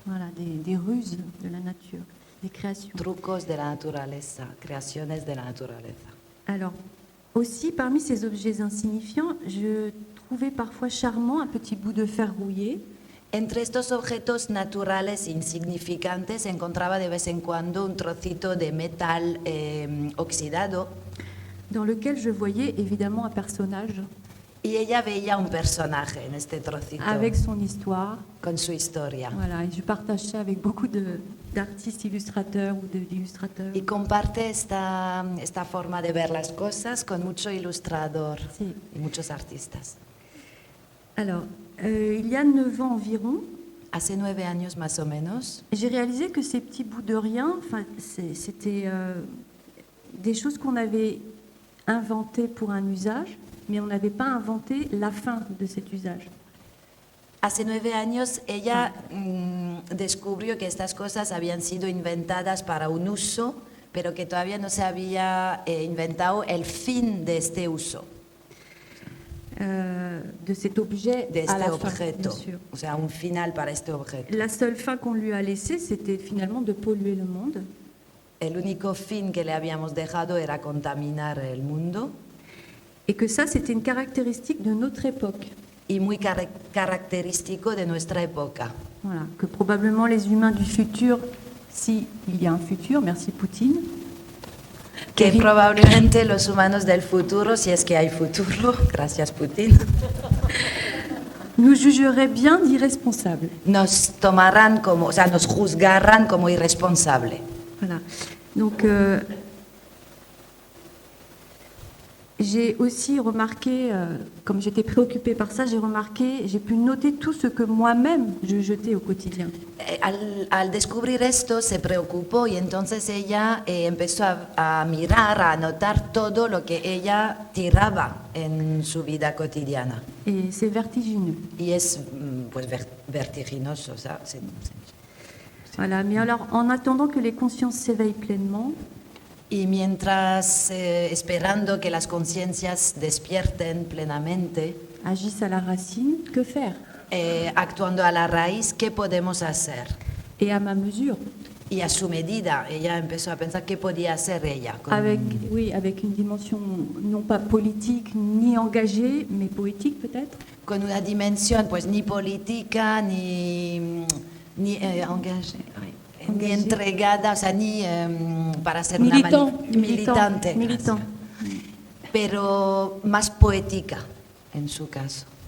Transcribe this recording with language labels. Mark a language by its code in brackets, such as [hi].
[fr] Voilà, des ruses de la nature, des créations. [es] Trucos de la naturaleza, creaciones de la naturaleza. [fr] Alors, aussi, parmi ces objets insignifiants, je trouvais parfois charmant un petit bout de fer rouillé, [es] Entre estos objetos naturales insignificantes encontraba de vez en cuando un trocito de metal oxidado [fr] dans lequel je voyais évidemment un personnage [es] y ella veía un personaje en este trocito [fr] avec son histoire. [es] con su historia. [fr] Voilà, et je partage ça avec beaucoup d'artistes illustrateurs ou d'illustrateurs. [es] Y comparte esta forma de ver las cosas con mucho ilustrador Sí. y muchos artistas. [fr] Alors, il y a 9 ans environ, [es] Hace 9 años más o menos, [fr] j'ai réalisé que ces petits bouts de rien, enfin, c'était des choses qu'on avait inventées pour un usage, mais on n'avait pas inventé la fin de cet usage. [es] hace 9 años ella descubrió que estas cosas habían sido inventadas para un uso, pero que todavía no se había inventado el fin de este uso, [fr] De cet objet [es] de [fr] à [es] este [fr] la fin, [es] objeto, [fr] bien sûr. [es] o sea, un final para este objeto. [fr] La seule fin qu'on lui a laissée, c'était finalement de polluer le monde. [es] El único fin que le habíamos dejado era contaminar el mundo [fr] Et que ça, c'était une caractéristique de notre époque. [es] y muy característico de nuestra época. [fr] Voilà, que probablement les humains du futur, si il y a un futur, merci Poutine, [es] Que probablemente los humanos del futuro, si es que hay futuro, gracias Putin, [fr] nous jugeraient bien d'irresponsables. [es] nos tomarán como, o sea, nos juzgarán como irresponsable. [fr] Voilà. Donc, j'ai aussi remarqué, comme j'étais préoccupée par ça, j'ai pu noter tout ce que moi-même je jetais au quotidien. [es] Al descubrir esto se preocupó y entonces ella empezó a mirar, a anotar todo lo que ella tiraba en su vida cotidiana. [fr] Et c'est vertigineux. [es] Y es pues vertiginoso. O sea, [fr] Voilà. Mais alors, en attendant que les consciences s'éveillent pleinement, [es] Y mientras esperando que las conciencias despierten plenamente, [fr] agissent à la racine, que faire? [es] actuando a la raíz, ¿qué podemos hacer? [fr] Et à ma mesure, [es] Y a su medida, ella empezó a pensar qué podía hacer ella. [fr] avec une dimension non pas politique ni engagée, mais poétique peut-être. [es] Con una dimensión pues ni política, ni engagé, ni entregada, o sea, ni para ser militante, [fr] militant. [es] pero más poética en su caso.